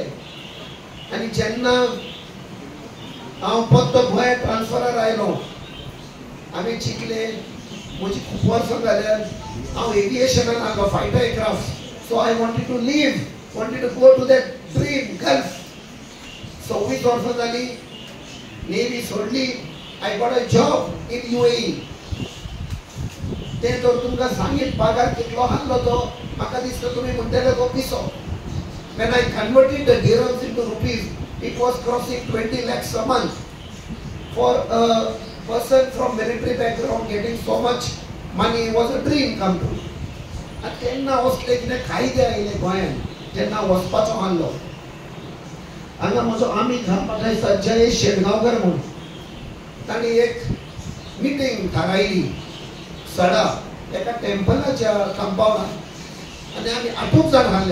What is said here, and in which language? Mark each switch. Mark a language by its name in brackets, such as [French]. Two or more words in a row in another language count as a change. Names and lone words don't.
[Konkani] आनी जेन्ना हांव परतो गोंया ट्रान्सफरार आयलो आमी चिंतले म्हजी खूब वर्सां जाल्यार हांव एविएशनान आहलो [English] fighter aircraft. So I wanted to leave wanted to go to that dream Gulf. [Konkani] 26 वर्सां जालीं नेवी सोडली. [English] I got a job in UAE. [Konkani] ते तर तुमकां सांगीत पगार कितलो आहलो तो म्हाका दिसता तुमी म्हणटले तो पिसो. [English] When I converted the dirhams into rupees, it was crossing 20 lakhs a month. For a person from military background, getting so much money was a dream come true. [Konkani] आनी तेन्ना वचले कितें कायदे आयले गोंयान जेन्ना वचपाचो आहलो. हांगा म्हजो आमी घालपाक आयसा जयेश शेटगांवकर म्हूण ताणी एक मिटींग थारायली सडा एका टेम्पलाच्या कंपाउंडार आनी आमी 8 जाण आहले.